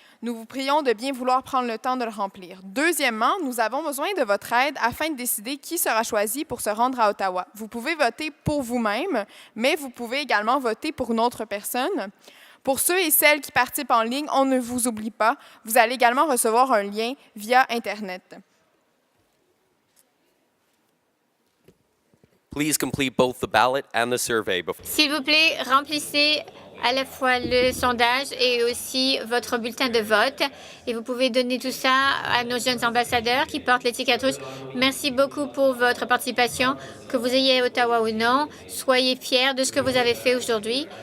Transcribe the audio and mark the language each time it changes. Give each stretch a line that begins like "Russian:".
French: Nous vous prions de bien vouloir prendre le temps de le remplir. Deuxièmement, nous avons besoin de votre aide afin de décider qui sera choisi pour se rendre à Ottawa. Vous pouvez voter pour vous-même, mais vous pouvez également voter pour une autre personne. Pour ceux et celles qui participent en ligne, on ne vous oublie pas. Vous allez également recevoir un lien via Internet.
English: Please complete both the ballot and the survey before.
French: S'il vous plaît, remplissez à la fois le sondage et aussi votre bulletin de vote. Et vous pouvez donner tout ça à nos jeunes ambassadeurs qui portent l'étiquette rouge. Merci beaucoup pour votre participation. Que vous ayez à Ottawa ou non, soyez fiers de ce que vous avez fait aujourd'hui.